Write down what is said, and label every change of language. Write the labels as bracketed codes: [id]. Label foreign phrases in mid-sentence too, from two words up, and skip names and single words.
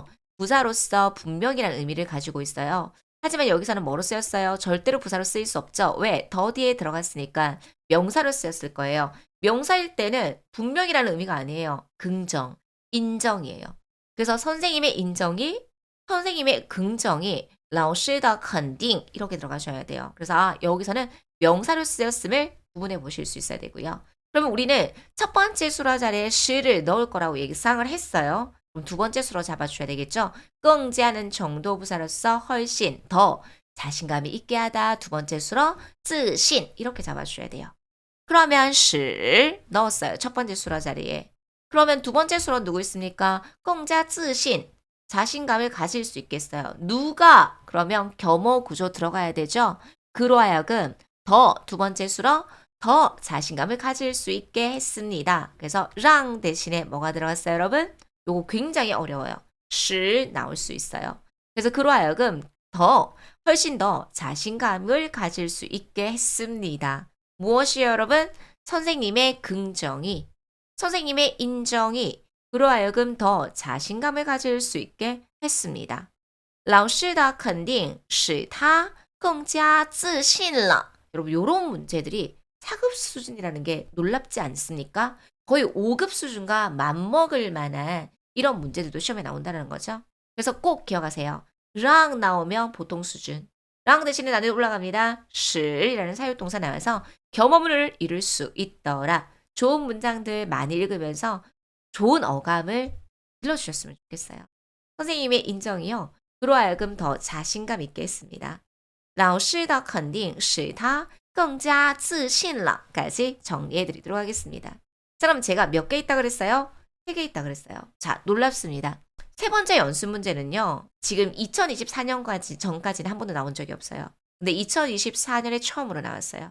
[ko] 부사로서 분명이라는 의미를 가지고 있어요. 하지만 여기서는 뭐로 쓰였어요? 절대로 부사로 쓰일 수 없죠. 왜? 더 뒤에 들어갔으니까 명사로 쓰였을 거예요. 명사일 때는 분명이라는 의미가 아니에요. 긍정, 인정이에요. 그래서 선생님의 인정이, 선생님의 긍정이 [zh] 老师的肯定 [ko] 이렇게 들어가셔야 돼요. 그래서 여기서는 명사로 쓰였음을 구분해 보실 수 있어야 되고요. 그러면 우리는 첫 번째 수로 자리에 시를 넣을 거라고 예상을 했어요. 그럼 두 번째 수로 잡아줘야 되겠죠. 更加는 정도 부사로서 훨씬 더 자신감이 있게 하다. 두 번째 수로 自信 이렇게 잡아주셔야 돼요. 그러면 실 넣었어요. 첫 번째 수로 자리에. 그러면 두 번째 수로 누구 있습니까? [zh] 更加自信 [ko] 자신감을 가질 수 있겠어요. 누가? 그러면 겸호 구조 들어가야 되죠. 그로 하여금 더 두 번째 수로 더 자신감을 가질 수 있게 했습니다. 그래서 랑 대신에 뭐가 들어갔어요, 여러분? 요거 굉장히 어려워요. 실 나올 수 있어요. 그래서 그로 하여금 더 훨씬 더 자신감을 가질 수 있게 했습니다. 무엇이요, 여러분? 선생님의 긍정이, 선생님의 인정이 그로 하여금 더 자신감을 가질 수 있게 했습니다. [zh] 老师的肯定使他更加自信了. [ko] 여러분 이런 문제들이 4급 수준이라는 게 놀랍지 않습니까? 거의 5급 수준과 맞먹을 만한 이런 문제들도 시험에 나온다는 거죠. 그래서 꼭 기억하세요. 랑 나오면 보통 수준. 랑 대신에 난이도 올라갑니다. 실이라는 사용동사 나와서 겸어문을 이룰 수 있더라. 좋은 문장들 많이 읽으면서 좋은 어감을 길러주셨으면 좋겠어요. 선생님의 인정이요. 그로 하여금 더 자신감 있게 했습니다. [zh] 老师的肯定使他更加自信了 [ko] 까지 정리해드리도록 하겠습니다. 자, 그럼 제가 몇 개 있다 그랬어요? 3개 있다 그랬어요. 자, 놀랍습니다. 세 번째 연습 문제는요. 지금 2024년까지 전까지는 한 번도 나온 적이 없어요. 근데 2024년에 처음으로 나왔어요.